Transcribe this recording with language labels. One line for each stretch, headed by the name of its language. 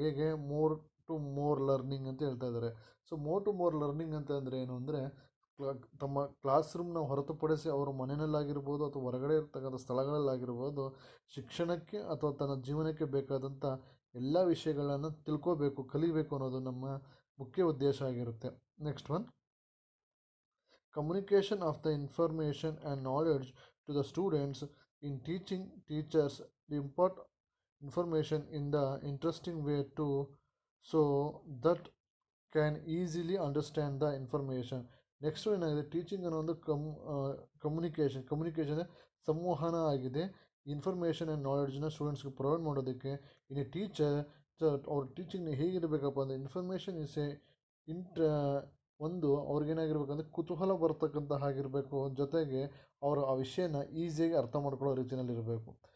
Kannada: ಹೇಗೆ, more to more learning ಅಂತ ಹೇಳ್ತಾ ಇದ್ದಾರೆ. So more to more learning ಅಂತ ಅಂದರೆ ಏನು ಅಂದರೆ, ತಮ್ಮ ಕ್ಲಾಸ್ ರೂಮ್ನ ಹೊರತುಪಡಿಸಿ ಅವರು ಮನೆಯಲ್ಲಾಗಿರ್ಬೋದು ಅಥವಾ ಹೊರಗಡೆ ಇರ್ತಕ್ಕಂಥ ಸ್ಥಳಗಳಲ್ಲಾಗಿರ್ಬೋದು, ಶಿಕ್ಷಣಕ್ಕೆ ಅಥವಾ ತನ್ನ ಜೀವನಕ್ಕೆ ಬೇಕಾದಂಥ ಎಲ್ಲ ವಿಷಯಗಳನ್ನು ತಿಳ್ಕೋಬೇಕು, ಕಲಿಬೇಕು ಅನ್ನೋದು ನಮ್ಮ ಮುಖ್ಯ ಉದ್ದೇಶ ಆಗಿರುತ್ತೆ.
English: Next one, communication of the information and knowledge to the students. In teaching, teachers the impart information in the interesting way too, so that can easily understand the information.
Kannada: Next ಏನಾಗಿದೆ, ಟೀಚಿಂಗ್ ಅನ್ನೋ ಒಂದು communication ಸಂವಹನ ಆಗಿದೆ. Information and ನಾಲೆಡ್ಜ್ನ ಸ್ಟೂಡೆಂಟ್ಸ್ಗೆ provide ಮಾಡೋದಕ್ಕೆ.
English: in a teacher,
Kannada: ಅವ್ರ ಟೀಚಿಂಗ್ನ ಹೇಗಿರಬೇಕಪ್ಪ ಅಂದರೆ, information is A ಒಂದು ಅವ್ರಿಗೇನಾಗಿರ್ಬೇಕಂದ್ರೆ ಕುತೂಹಲ ಬರ್ತಕ್ಕಂಥ ಹಾಗಿರಬೇಕು, ಜೊತೆಗೆ ಅವರು ಆ ವಿಷಯನ ಈಸಿಯಾಗಿ ಅರ್ಥ ಮಾಡ್ಕೊಳ್ಳೋ ರೀತಿಯಲ್ಲಿರಬೇಕು.